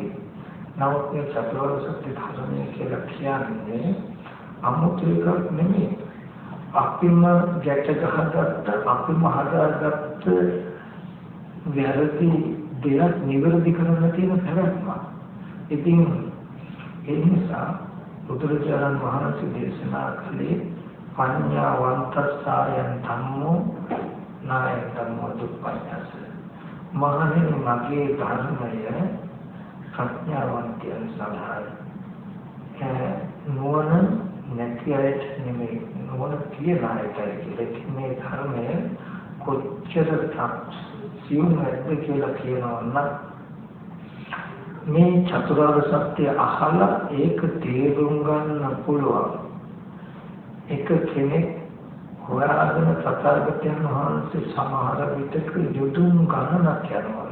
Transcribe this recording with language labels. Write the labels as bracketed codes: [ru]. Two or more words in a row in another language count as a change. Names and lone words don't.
[si] නමුත් මේ චතුරාර්ය සත්‍ය ධර්මය කියලා කියන්නේ අමුතු එකක් නෙමෙයි. අපිම ගැට ගහගත්ත අපිම හදාගත්ත වැරදි දෙයක් නිවැරදි කරන්න තියෙන පැවැත්මක්. ඉතින් ඒ නිසා බුදුරජාණන් වහන්සේ දේශනා කළේ [pi] පඤ්ඤාවන්තස්සායන් ධම්මෝ නායන් ධම්මෝ දුප්පඤ්ඤාස. [si] මහණෙනි මගේ ධර්මය ප්‍රඥාවන්තයන් සඳහායි. නුවණ නැති අයට නෙමෙයි නුවණ තියන අයටයි කියලා. මේ ධර්මය කොච්චර සියුම් නැද්ද කියලා කියනවා නම් මේ චතුරාර්ය සත්‍ය අහලා ඒක තේරුම් ගන්න පුළුවන් එක කෙනෙක් හොයාගෙන තථාගතයන් වහන්සේ සමහර විටක යොදුන් ගණනක් යනවා.